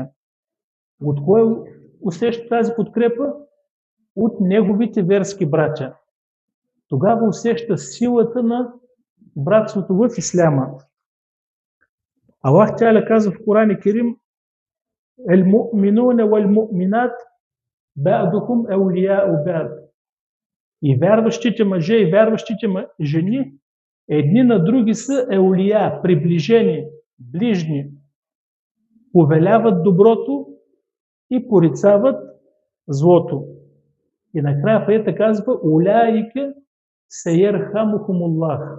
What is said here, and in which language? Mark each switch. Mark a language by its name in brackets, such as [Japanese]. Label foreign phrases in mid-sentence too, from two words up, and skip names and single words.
[Bulgarian] От кое усеща тази подкрепа? От неговите верски братя. Тогава усеща силата на братството в исляма. Аллах Теаля казва в Коран Керим: [Arabic] „المؤمنون والمؤمنات بعضهم أولياء بعض“. [Bulgarian] И вярващите мъже и вярващите жени едни на други са еулия, приближени, ближни, повеляват доброто и порицават злото. И накрая в аята казва: [Arabic] „أولئك سيرحمهم الله“.